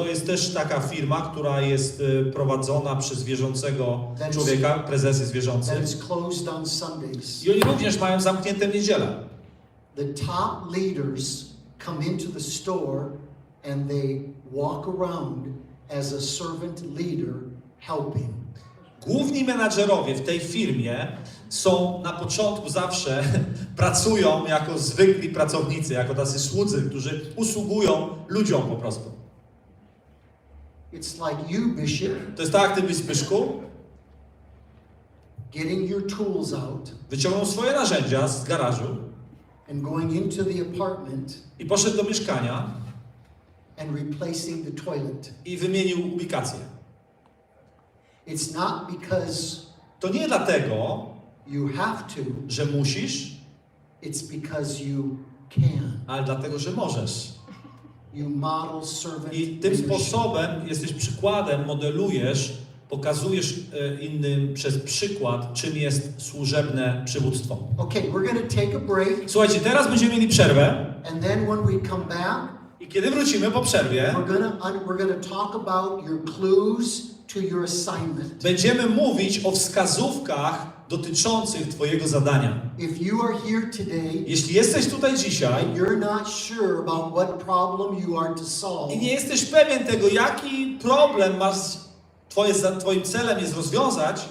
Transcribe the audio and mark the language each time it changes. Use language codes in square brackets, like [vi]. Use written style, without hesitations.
[pl] To jest też taka firma, która jest prowadzona przez wierzącego człowieka, prezes jest wierzący. [en] That is closed on Sundays. [pl] I oni również mają zamknięte w niedzielę. [en] The top leaders come into the store and they walk around as a servant leader helping. [pl] Główni menadżerowie w tej firmie są na początku zawsze, pracują jako zwykli pracownicy, jako tacy słudzy, którzy usługują ludziom po prostu. [en] It's like you, Bishop, [pl] To jest tak, jak ty, Zbyszku, [en] getting your tools out [pl] wyciągnął swoje narzędzia z garażu [en] and going into the apartment [pl] i poszedł do mieszkania [en] and replacing the toilet. [pl] i wymienił ubikację. [en] It's not because [pl] To nie dlatego, [en] you have to, [pl] że musisz, [en] it's because you can. [pl] ale dlatego, że możesz. [en] You model servant [pl] I tym [en] leadership. [pl] sposobem jesteś przykładem, modelujesz, pokazujesz innym przez przykład, czym jest służebne przywództwo. [en] Okay, we're going to take a break, [pl] Słuchajcie, teraz będziemy mieli przerwę [en] and then when we come back, [pl] i kiedy wrócimy po przerwie, [en] we're going to talk about your clues to your assignment. [pl] będziemy mówić o wskazówkach dotyczących Twojego zadania. [en] If you are here today, [pl] Jeśli jesteś tutaj dzisiaj [en] you're not sure about what problem you are to solve, [pl] i nie jesteś pewien tego, jaki problem masz Twoim celem jest rozwiązać,